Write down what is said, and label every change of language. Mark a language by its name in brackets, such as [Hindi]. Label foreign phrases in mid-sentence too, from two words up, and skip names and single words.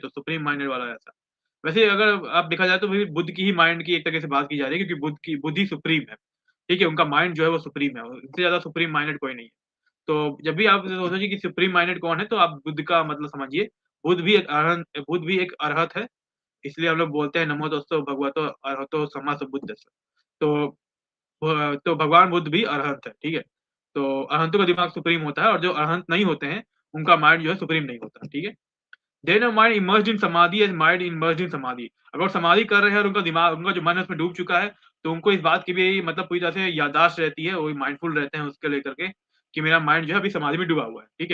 [Hindi] तो [English] supreme minded [Hindi] वाला ऐसा। वैसे अगर आप देखा जाए तो फिर बुद्ध की ही माइंड की एक तरीके से बात की जा रही है, क्योंकि बुद्धि सुप्रीम है, ठीक है? उनका माइंड जो है वो सुप्रीम है, उनसे ज़्यादा [English] supreme minded [Hindi] कोई नहीं है। तो जब भी आप सोचोगे कि [English] supreme minded [Hindi] कौन है, तो आप बुद्ध का मतलब समझिए। बुद्ध भी एक अरहत है, इसलिए हम लोग बोलते हैं [Pali] नमो तस्सो भगवतो अरहतो सम्मा सम्बुद्धस्स। [Hindi] तो तो भगवान बुद्ध भी अरहंत है, ठीक है? तो अरहंतों का दिमाग सुप्रीम होता है, और जो अरहंत नहीं होते हैं, उनका माइंड जो है सुप्रीम नहीं होता, ठीक है? [English] then a mind immersed in samadhi as mind immersed in samadhi. [Hindi] अगर वो समाधि कर रहे हैं और उनका जो मन है उसमें डूब चुका है, तो उनको इस बात की भी मतलब पूरी तरह से याददाश्त रहती है, वो माइंडफुल रहते हैं उसको लेकर के कि मेरा माइंड जो है अभी समाधि में डूबा हुआ है, ठीक है?